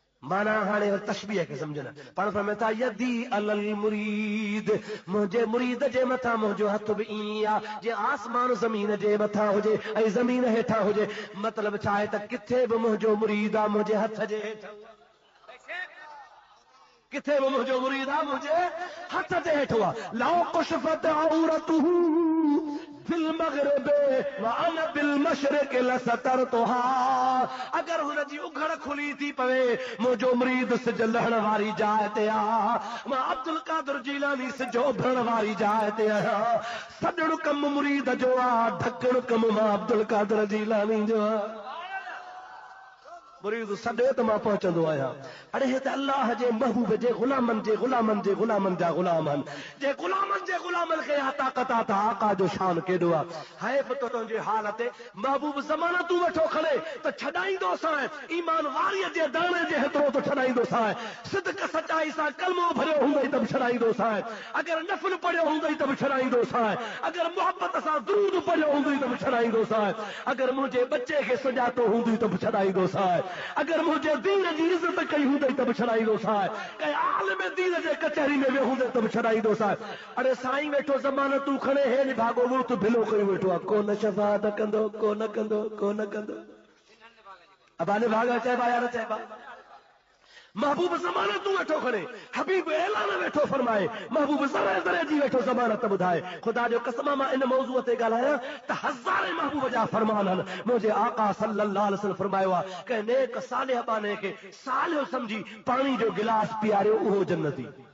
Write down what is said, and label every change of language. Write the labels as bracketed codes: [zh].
[sd] माना हाणे तशबीह खे सम्झनि, पाण फरमाइनि था [ar] यदी अलल मुरीद, [sd] मुंहिंजे मुरीद जे मथां मुंहिंजो हथ बि ईअं आहे जीअं आसमान ज़मीन जे मथां हुजे ऐं ज़मीन हेठां हुजे। मतिलबु छा आहे त किथे बि मुंहिंजो मुरीद आहे मुंहिंजे हथ जे हेठां, किथे बि मुंहिंजो मुरीद आहे मुंहिंजे हथ जे हेठो आहे। [ar] लौ कुशफत औरतुहू फिल मग़रिब व अना बिल मशरिक़ लसतरतुहा, [sd] अगर हुनजी उघड़ खुली थी पवे मुंहिंजो मुरीद सिज लहण वारी जाइ ते आहे, मां अब्दुल कादिर जीलानी सिज उभरण वारी जाइ ते आहियां। सॾण कमु मुरीद जो आहे, ढकण कमु मां अब्दुल कादिर जीलानी जो आहे। मुरीद सॾे त मां पहुचंदो आहियां। अड़े हे त अल्लाह जे महबूब जे गुलामनि जे गुलामनि जे गुलामनि जा गुलामनि जे गुलामनि जे गुलामनि खे ताक़त आहे त आका जो शान केॾो आहे। हैफ़ तो तुंहिंजे हाल ते महबूब ज़माना तूं वेठो खणे त छॾाईंदो सां, ईमान वारीअ जे दाणे जे हेतिरो तो छॾाईंदो सां, सिदक सचाई सां कलमो भरियो हूंदई त बि छॾाईंदो सां, अगरि नफ़ल पढ़ियो हूंदई त बि छॾाईंदो सां, अगरि मोहबत सां दुरूद पढ़ियो हूंदई त बि छॾाईंदो सां, अगरि मुंहिंजे बचे खे सुञातो हूंदई त बि छॾाईंदो सां, अगर मुझे दीन जी इज्जत कई हूंदई त बि छॾाईंदो सां, कंहिं आलिम दीन जे कचहरी में वियो हूंदई त बि छॾाईंदो सां। अरे साईं वेठो ज़मानो तूं खणे हे नि भागो मुल्क भिलो कयो वेठो आहे, कोन शफ़ाअत कंदो, कोन कंदो, कोन कंदो। अबाने भागा चइबा यार चइबा महबूब ज़माना तूं वेठो खणे, हबीब ऐलान वेठो फरमाए, महबूब ज़रे ज़रे जी वेठो ज़मानत ॿुधाए। ख़ुदा जो कसम मां इन मौज़ूअ ते ॻाल्हायां त हज़ारे महबूब जा फरमान आहिनि। मुंहिंजे आका सल्लल्लाहु अलैहि वसल्लम फरमायो आहे कंहिं नेक सालिह बाने खे सालिह सम्झी पाणी जो गिलास पीआरियो उहो जन्नती।